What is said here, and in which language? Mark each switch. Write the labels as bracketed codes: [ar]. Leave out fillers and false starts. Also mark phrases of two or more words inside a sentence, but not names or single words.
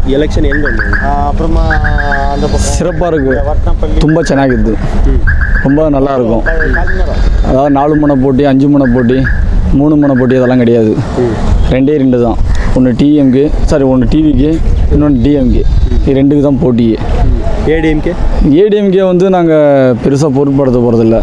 [kn] ಎಲೆಕ್ಷನ್ ಹೆಂಗೆ [ta] அப்புறமா அந்த சிறப்பாக இருக்குது. [kn] ತುಂಬ ಚೆನ್ನಾಗಿದ್ದು, [ta] ரொம்ப நல்லாயிருக்கும். அதாவது 4 முனை போட்டி, 5 முனை போட்டி, 3 முனை போட்டி அதெல்லாம் கிடையாது. 2 தான். ஒன்று டிஎம்கே, ஒன்று டிவிக்கு, இன்னொன்று டிஎம்கே. இது 2க்கு தான் போட்டியே. ஏடிஎம்கே வந்து நாங்கள் பெருசாக பொருட்படுத்த போகிறதில்ல.